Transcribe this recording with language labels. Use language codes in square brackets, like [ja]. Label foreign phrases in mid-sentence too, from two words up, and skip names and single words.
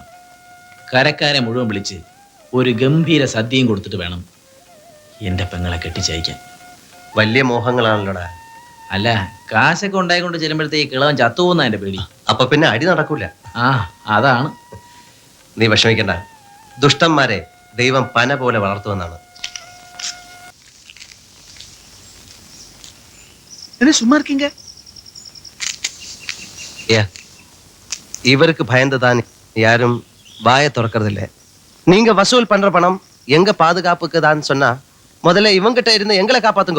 [ml] കരക്കാരെ മുഴുവൻ വിളിച്ച് ഒരു ഗംഭീര സദ്യയും കൊടുത്തിട്ട് വേണം എൻ്റെ പെങ്ങളെ കെട്ടിച്ചയക്കാൻ. വലിയ മോഹങ്ങളാണല്ലോടാ. അല്ല, കാശൊക്കെ ഉണ്ടായിക്കൊണ്ട് ചെല്ലുമ്പോഴത്തേക്ക് കിളവൻ ചത്തുപോകുന്ന എൻ്റെ പേടി. അപ്പൊ പിന്നെ അടി നടക്കൂല. ആ അതാണ്. നീ വിഷമിക്കണ്ട, ദുഷ്ടന്മാരെ ദൈവം പന പോലെ വളർത്തുമെന്നാണ്. [ta] இவருக்கு பயந்துதான் யாரும் வாயை திறக்கறதில்லை. நீங்க வசூல் பண்ற பணம் எங்க பாதுகாப்புக்கு தான் சொன்னா முதல்ல இவங்கிட்ட இருந்து எங்களை காப்பாத்துங்கோ.